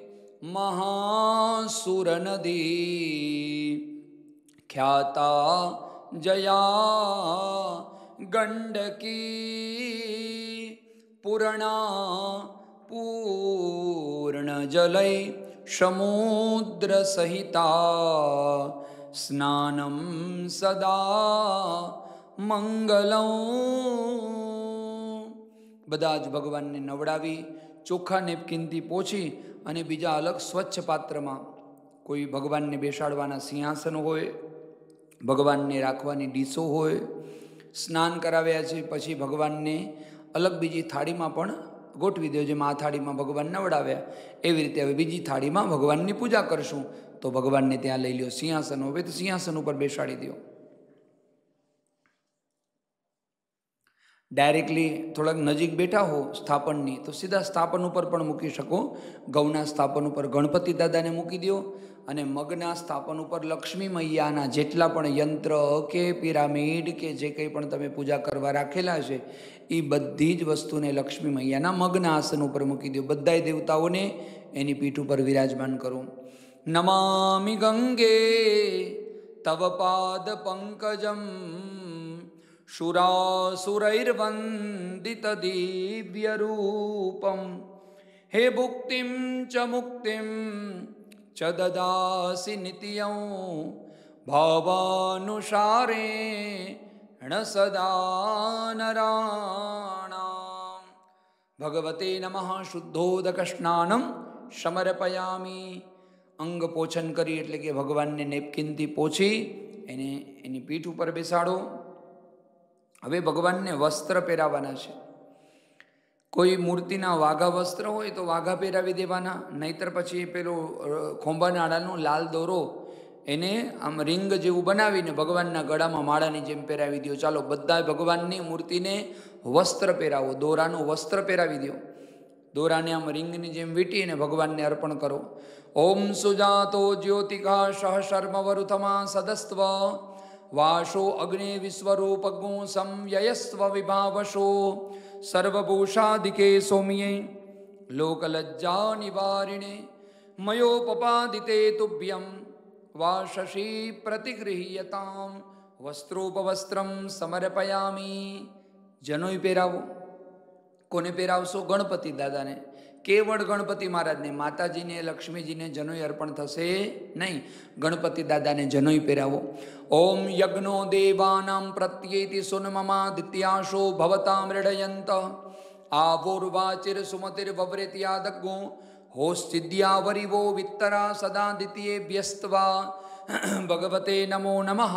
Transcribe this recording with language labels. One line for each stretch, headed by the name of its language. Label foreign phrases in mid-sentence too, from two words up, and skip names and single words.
Sanskrit: महासुरनदी ख्याता जया गंडकी पूर्णा पूर्णजलै समुद्र सहिता स्नानं सदा मंगलं।
Gujarati: બધા જ ભગવાનને નવડાવી ચોખ્ખા નેપકિનથી પોછી અને બીજા અલગ સ્વચ્છ પાત્રમાં કોઈ ભગવાનને બેસાડવાના સિંહાસન હોય, ભગવાનને રાખવાની ડીશો હોય, સ્નાન કરાવ્યા છે પછી ભગવાનને અલગ બીજી થાળીમાં પણ ગોઠવી દો। જેમાં આ થાળીમાં ભગવાન નવડાવ્યા એવી રીતે હવે બીજી થાળીમાં ભગવાનની પૂજા કરશું તો ભગવાનને ત્યાં લઈ લ્યો। સિંહાસન હોય તો સિંહાસન ઉપર બેસાડી દો। ડાયરેક્ટલી થોડા નજીક બેઠા હો સ્થાપનની તો સીધા સ્થાપન પર પણ મૂકી શકો। ગૌના સ્થાપન પર ગણપતિ દાદાને મૂકી દો અને મગના સ્થાપન પર લક્ષ્મી મૈયાના જેટલા પણ યંત્ર કે પિરામિડ કે જે કંઈ પણ તમે પૂજા કરવા રાખેલા છે એ બધી જ વસ્તુને લક્ષ્મી મૈયાના મગના આસન પર મૂકી દો। બધાય દેવતાઓને એની પીઠ પર વિરાજમાન કરો।
Sanskrit: नमामि गंगे तव पाद पंकजम शुरासुरैर्वन्दित दिव्य रूपम हे भुक्तिं च मुक्तिं च ददासि नित्यं भावानुसारेण सदा नराणाम्। भगवते नमः शुद्धोदक स्नानं समर्पयामि।
Gujarati: અંગ પોછન કરી એટલે કે ભગવાનને નેપકિનથી પોછી એને એની પીઠ પર બેસાડો। હવે ભગવાનને વસ્ત્ર પહેરાવાના છે। કોઈ મૂર્તિના વાઘા વસ્ત્ર હોય તો વાઘા પહેરાવી દેવાના, નહીતર પછી પેલો ખોંભાનાળાનો લાલ દોરો એને આમ રિંગ જેવું બનાવીને ભગવાનના ગળામાં માળાની જેમ પહેરાવી દો। ચાલો બધાય ભગવાનની મૂર્તિને વસ્ત્ર પહેરાવો, દોરાનો વસ્ત્ર પહેરાવી દો। દોરાને આમ રિંગની જેમ વીટીને ભગવાનને અર્પણ કરો।
Sanskrit: ओम सुजातो ज्योतिका सह शर्मवरुथमा सदस्त्व वाशो अग्नि विश्वरूपगो संयस्व विभावशो सर्वभूषादिके सौम्ये लोकलज्जा निवारिणे मयोपपादिते तुभ्यं वाशशी प्रतिगृह्यतां વસ્ત્રોપવસ્ત્રમ સમર્પયામી.
Gujarati: જનોઈ પહેરાવો. કોને પહેરાવશો? ગણપતિ દાદાને. કેવળ ગણપતિ મહારાજને, માતાજીને લક્ષ્મીજીને જનોઈ અર્પણ થશે નહીં. ગણપતિ દાદાને જનોઈ પહેરાવો.
Sanskrit: ઓમ યજ્ઞો દેવાનામ પ્રત્યેતિ સુન્મમાદિત્યાશો ભવતા મૃડયંત આવોર્વાચિર સુમતિર વવ્રેત્યાદગો હોસ્તિદ્યાવરિવો વિત્તરા સદાદિત્યે વ્યસ્તવા ભગવતે નમો નમઃ.